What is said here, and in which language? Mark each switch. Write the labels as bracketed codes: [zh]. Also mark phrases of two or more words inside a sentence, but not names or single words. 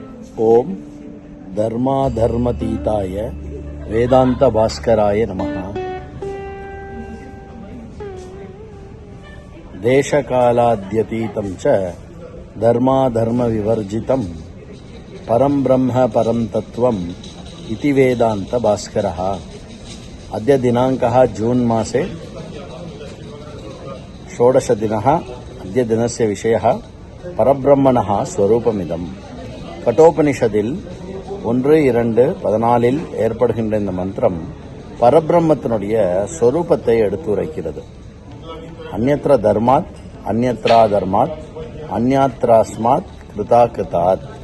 [sa] ॐ धर्मा धर्मतीताय वेदान्त भास्कराय नमः. देशकालाद्यतीतं च धर्मा धर्म विवर्जितम् परं ब्रह्म परं तत्त्वम् इति वेदान्त भास्करः. अद्य दिनाङ्कः जून् मासे 16 दिनः. अद्य दिनस्य विषयः परब्रह्मणः स्वरूपमिदम्. [ta] கட்டோபனிஷதில் 1:2:14 ஏற்படுகின்ற இந்த மந்திரம் பரபிரம்மத்தினுடைய ஸ்வரூபத்தை எடுத்துரைக்கிறது. [sa] अन्यत्र धर्मात् अन्यत्रा धर्मात् अन्यत्रास्मात् कृता कृतात्.